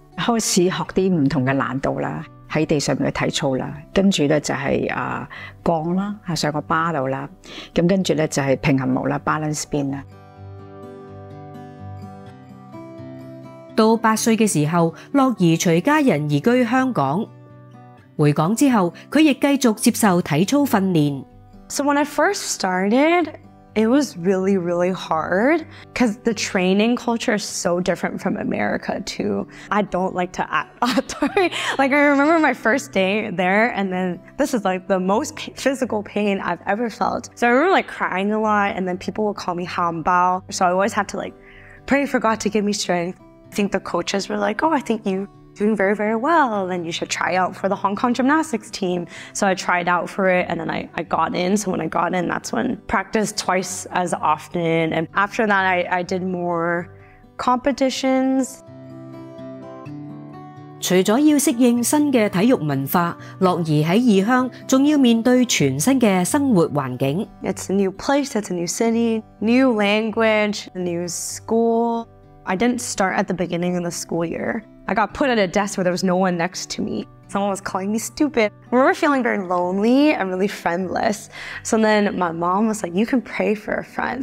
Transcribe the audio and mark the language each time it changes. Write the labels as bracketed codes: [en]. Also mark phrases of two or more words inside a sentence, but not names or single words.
[yue] 開始學啲唔同嘅難度啦，喺地上面嘅體操啦，跟住咧就係降啦，上個巴度啦，咁跟住咧就係平衡木啦 ， [en] balance beam [yue] 啦。到8歲嘅時候，珞宜隨家人移居香港。回港之後，佢亦繼續接受體操訓練。 [en] So when I first started, it was really, really hard because the training culture is so different from America too. I don't like to act. I remember my first day there, and then this is the most physical pain I've ever felt. So I remember crying a lot, and then people would call me hambao. So I always had to pray for God to give me strength. I think the coaches were like, oh, I think you doing very, very well, then you should try out for the Hong Kong gymnastics team. So I tried out for it, and then I got in. So when I got in, that's when practice twice as often. And after that, I did more competitions. [yue] 除咗要適應新嘅體育文化，樂兒喺異鄉仲要面對全新嘅生活環境。 [en] It's a new place, it's a new city, new language, a new school. I didn't start at the beginning of the school year. I got put at a desk where there was no one next to me. Someone was calling me stupid. I remember feeling very lonely and really friendless. So then my mom was like, you can pray for a friend.